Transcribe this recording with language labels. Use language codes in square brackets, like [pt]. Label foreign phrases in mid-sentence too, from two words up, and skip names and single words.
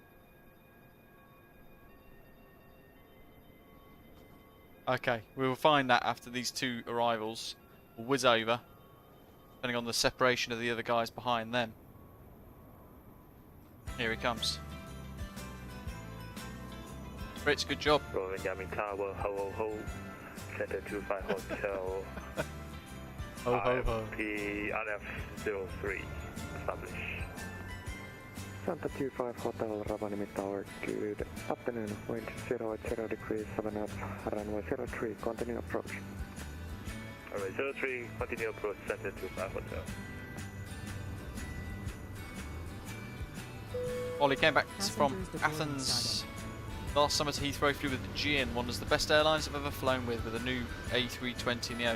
[en] Okay, we will find that after these two arrivals. We'll whiz over, depending on the separation of the other guys behind them. Here he comes. Fritz, good job. Rovaniemi Tower, ho ho ho. Center 25 Hotel. Ho ho ho. UNF03, establish. Santa 25 Hotel, Rovaniemi Tower, good afternoon. Wind 0 degrees 7 up, runway 03, continue approach. Alright, 03, continue approach, Center 25 Hotel. Ollie came back from Athens last summer to Heathrow, flew with Aegean, one of the best airlines I've ever flown with a new A320 Neo.